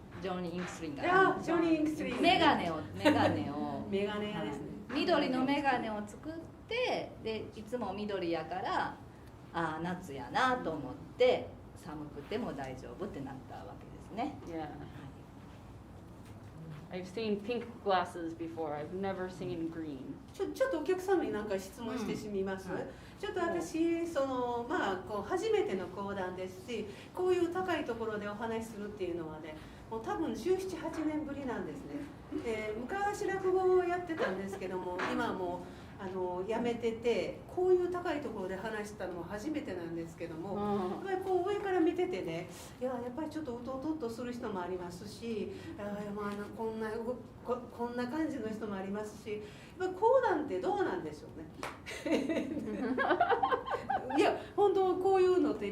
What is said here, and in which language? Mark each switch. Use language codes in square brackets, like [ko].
[ja] ジョニー・インクスリンガー。ジョニー・インクスリンガー。メガネをメガネ屋ですね。緑のメガネを作ってでいつも緑やから夏やなと思って寒くても大丈夫ってなったわけですね。 [en] Yeah. I've seen pink glasses before. I've never seen green. [ja] ちょっとお客様に何か質問してみます。ちょっと私初めての講談ですし、こういう高いところでお話しするっていうのはね、もう多分17、18年ぶりなんですね。昔落語をやってたんですけども、今はもうやめてて、こういう高いところで話したのも初めてなんですけども、やっぱりこう上から見ててね、やっぱりちょっとうとうとっとする人もありますし、こんな感じの人もありますし、やっぱ講談ってどうなんでしょうね。いや本当こういうのって